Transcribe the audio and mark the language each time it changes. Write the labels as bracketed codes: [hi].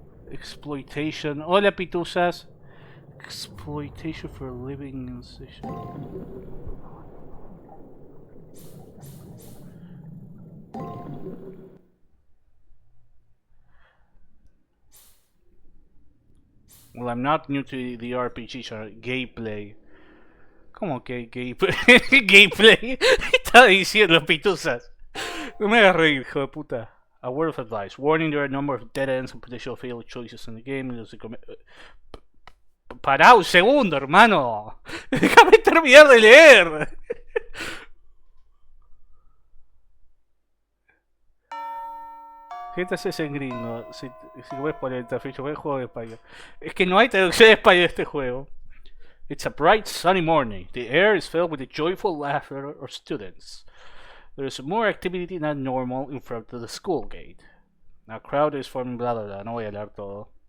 [en] Exploitation. [es] Hola, pituzas. [en] Exploitation for living in session. Well, I'm not new to the RPG genre. [es] Gameplay. ¿Cómo que gameplay? Gameplay. Estaba diciendo pituzas. No me hagas reír, hijo de puta. [en] A word of advice. Warning, there are a number of dead ends and potential failed choices in the game. [es] Pará un segundo, hermano. Déjame terminar de leer. GTA 6 en gringo. Si ves por el interficho, ves juego de español. Es que no hay traducción de español de este juego. [en] It's a bright, sunny morning. The air is filled with the joyful laughter of students. There is more activity than normal in front of the school gate. A crowd is forming, bla bla bla. [es] No voy a leer todo.